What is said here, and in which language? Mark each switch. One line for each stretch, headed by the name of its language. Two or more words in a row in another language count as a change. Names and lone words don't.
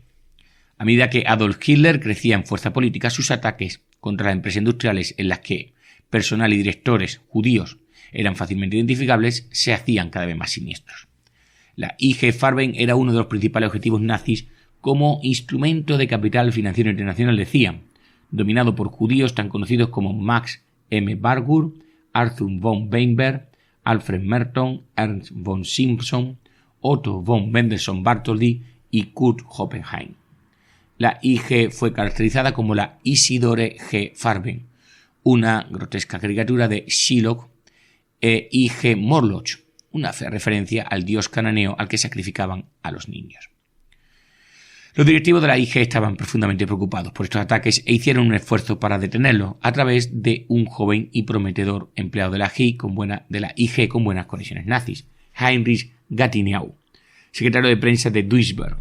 Spanish: A medida que Adolf Hitler crecía en fuerza política, sus ataques contra las empresas industriales en las que personal y directores judíos eran fácilmente identificables se hacían cada vez más siniestros. La IG Farben era uno de los principales objetivos nazis como instrumento de capital financiero internacional, decían, dominado por judíos tan conocidos como Max M. Bargur, Arthur von Weinberg, Alfred Merton, Ernst von Simpson, Otto von Mendelssohn-Bartholdy y Kurt Hoppenheim. La IG fue caracterizada como la Isidore G. Farben, una grotesca caricatura de Shylock e IG Morlock, una referencia al dios cananeo al que sacrificaban a los niños. Los directivos de la IG estaban profundamente preocupados por estos ataques e hicieron un esfuerzo para detenerlos a través de un joven y prometedor empleado de la IG con buenas conexiones nazis, Heinrich Gatineau, secretario de prensa de Duisburg.